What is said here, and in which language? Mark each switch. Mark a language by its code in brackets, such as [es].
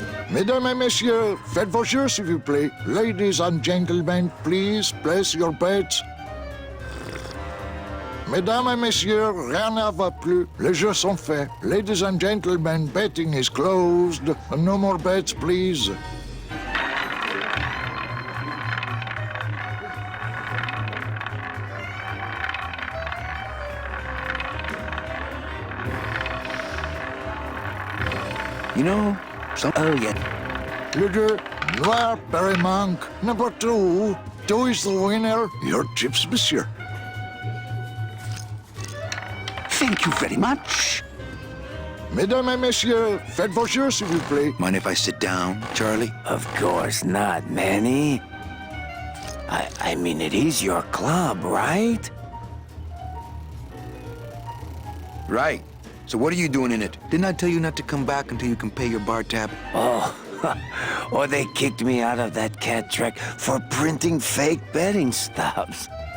[fr] Mesdames et messieurs, faites vos jeux, s'il vous plaît. [en] Ladies and gentlemen, please place your bets. [fr] Mesdames et messieurs, rien ne va plus. Les jeux sont faits. [en] Ladies and gentlemen, betting is closed. No more bets, please. You know, Oh, yeah. [fr] Le jeu, Noir Peremanque, [en] number 2. 2 is the winner. Your chips, monsieur. Thank you very much. [fr] Mesdames et messieurs, faites vos jeux, s'il vous plaît. [en] mind if I sit down, Charlie? Of course not, Manny. I mean, it is your club, right? Right. So what are you doing in it? Didn't I tell you not to come back until you can pay your bar tab? Oh, or they kicked me out of that cat track for printing fake betting stubs.